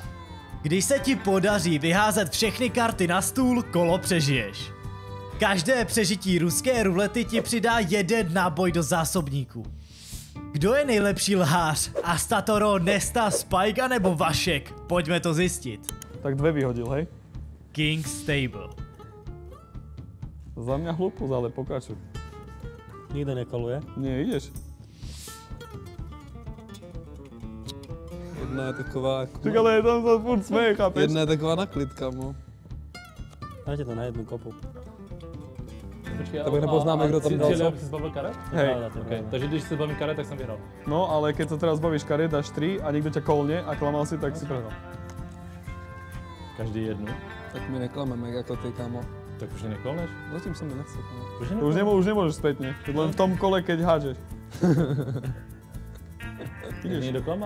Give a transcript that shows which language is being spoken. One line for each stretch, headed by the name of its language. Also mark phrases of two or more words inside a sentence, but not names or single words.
Czech: Když se ti podaří vyházet všechny karty na stůl, kolo přežiješ. Každé přežití ruské rulety ti přidá 1 náboj do zásobníku. Kdo je nejlepší lhář? Astatoro, Nesta, Spike nebo Vašek? Pojďme to zjistit.
Slovak: Tak 2 vyhodil, hej?
English: King's Stable.
Slovak: Za mňa hlúposť, ale pokračuj. Nikde nekoluje. Nie, ideš.
Czech: Jedna je taková...
Slovak: Čak, ale tam sa furt smeje, chápeš?
Czech: Jedna je taková na klid, kamo.
Slovak: Dajte to na jednu kopu.
Czech: Počkej, Tak nepoznáme, kdo tam dal co. Jsi se zbavil karet?
Slovak: Hej. Okay.
Czech: Takže když se zbavím karet, tak jsem vyhrál. No,
Slovak: ale keď sa teraz bavíš karet, dáš 3 a niekto ťa kolne a klamal si, tak si prehral. Každý jednu.
Czech: Tak my neklameme jako ty, kamo.
Slovak: Tak už nekolneš?
Czech: Zatím se mi nechce, kamo.
Slovak: Už nemôžeš spätne, len v tom kole, keď hádžeš.
Czech: Ideš. Někdo klamal?